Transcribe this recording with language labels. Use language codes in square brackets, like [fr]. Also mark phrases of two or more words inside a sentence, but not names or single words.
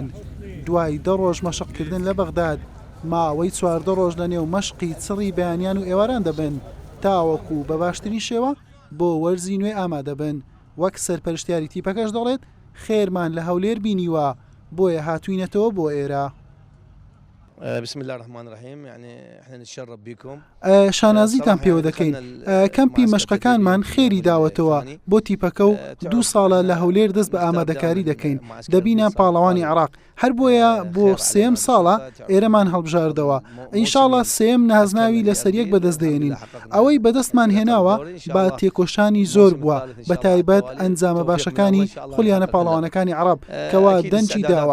[ckb] دوای 10 ڕۆژ مەشقکردن لە بەغداد ماوەی 14 ڕۆژ لە نێو مەشقی چڕی بەیانیان و ئێواران دەبن تاوەکو بە باشترین شێوە بۆ وەرزی نوێ ئامادەبن. وەک سەرپەرشتیاری تیپەکەش دەڵێت خێرمان لە هەولێر بینیوە بۆیە هاتووینەتەوە بۆ ئێرە. [ar] بسم الله الرحمن الرحيم يعني احنا نتشرف بكم. [ckb] شانازیتان پێوە دەکەین. کەمپی مەشقەکانمان خێری داوەتەوە بۆ تیپەکە و 2 ساڵە لە هەولێر دەست بە ئامادەکاری دەکەین. دەبینە پاڵەوانی عێراق هەر بۆیە بۆ سێم ساڵە ئێرەمان هەڵبژاردەوە. ئینشاڵڵا سێم نازناوی لەسەر یەک بەدەستدێنین. ئەوەی بەدەستمان هێناوە با تێکۆشانی زۆر بووە بە تایبەت ئەنجامە باشەکانی خولیانە پاڵەوانەکانی عەرەب کەوا دەنجی داوە.